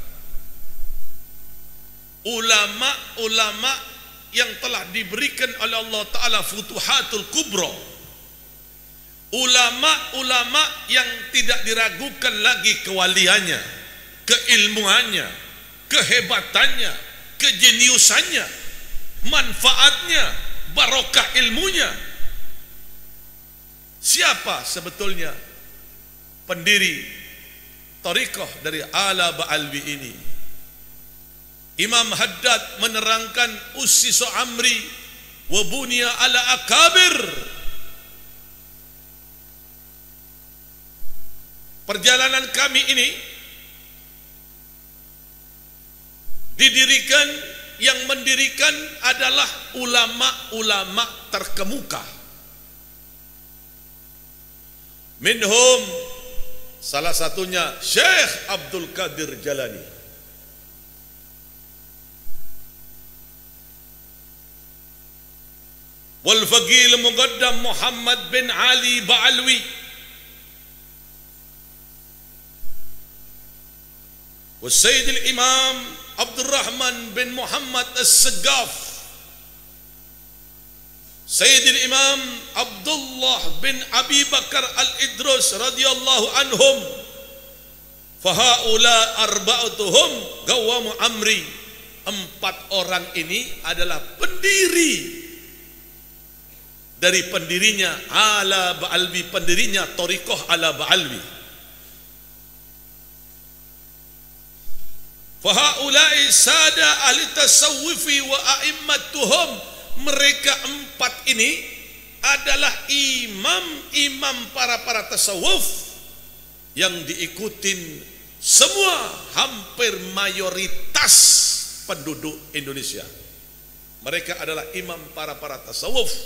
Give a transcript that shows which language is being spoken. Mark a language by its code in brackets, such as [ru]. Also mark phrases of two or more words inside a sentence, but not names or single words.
[id] ulama-ulama yang telah diberikan oleh Allah Ta'ala [ar] الفتوحات الكبرى, [id] ulama-ulama yang tidak diragukan lagi kewaliannya, keilmuannya, kehebatannya, kejeniusannya, manfaatnya, barokah ilmunya. Siapa sebetulnya pendiri thariqah dari Ala Ba'alwi ini? Imam Haddad menerangkan [ar] أسس أمري وبني على أكابر. [id] Perjalanan kami ini didirikan, yang mendirikan adalah ulama-ulama terkemuka. Minhum salah satunya Syekh Abdul Qadir Jalani, [ar] والفقيه المقدم محمد بن علي باعلوي، والسيد الإمام عبد الرحمن بن محمد السقاف, السيد الإمام عبد الله بن أبي بكر العيدروس رضي الله عنهم. فهؤلاء أربعتهم قوام أمري. [id] 4 orang ini adalah pendiri dari pendirinya Ala Ba'alwi, pendirinya thariqah Ala Ba'alwi. [ar] فهؤلاء سادة أهل التصوف وأئمتهم. [id] Mereka 4 ini adalah imam-imam para tasawuf yang diikutin semua, hampir mayoritas penduduk Indonesia. Mereka adalah imam para tasawuf.